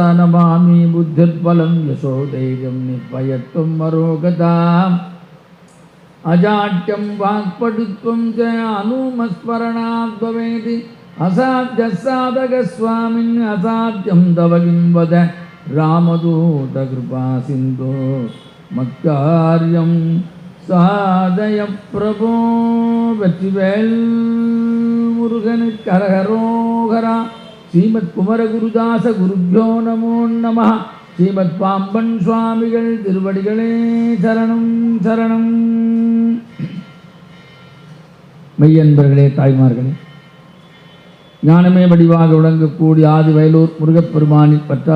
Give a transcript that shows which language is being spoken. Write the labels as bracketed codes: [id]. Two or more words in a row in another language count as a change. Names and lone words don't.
[sa] नमामि बुद्धिर्बलं यशोधैर्यं निर्भयत्वं मरोगताम् अजाट्यं वाक्पटुत्वं च अनुमस्मरणात् भवेति असाध्यसाधकस्वामिन् असाध्यं तव किं वद रामदूतकृपा सिन्धो मत्कार्यं साधय प्रभो [ta] வெற்றிவேல் முருகனுக்கு ஹரஹரோஹரா [sa] श्रीमत् कुमरगुरुदास गुरुभ्यो नमो नमः [ta] ஸ்ரீமத் பாம்பன் சுவாமிகள் திருவடிகளே சரணம் சரணம். மெய்யன்பர்களே தாய்மார்களே, ஞானமே வடிவாக விளங்கக்கூடிய ஆதி வயலூர் முருகப்பெருமானின் பற்றாத